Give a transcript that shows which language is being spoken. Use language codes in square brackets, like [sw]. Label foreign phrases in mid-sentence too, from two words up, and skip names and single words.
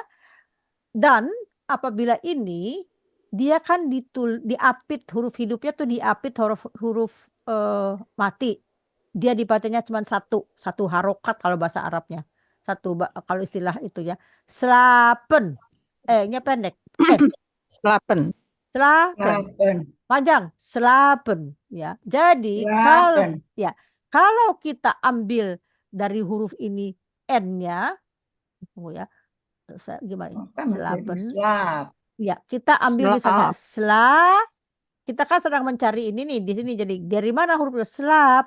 [id] Dan apabila ini dia kan diapit huruf hidupnya tuh diapit huruf mati. Dia dibacanya cuma satu harokat kalau bahasa Arabnya. Kalau istilah itu ya. Slapen. nya pendek. Slapen. Slapen. Panjang. Slapen. Ya. Jadi kalau kita ambil dari huruf ini n-nya, tunggu ya. Gimana? Slapen. Ya, kita ambil misalnya slap. Kita kan sedang mencari ini nih di sini. Jadi dari mana huruf slap?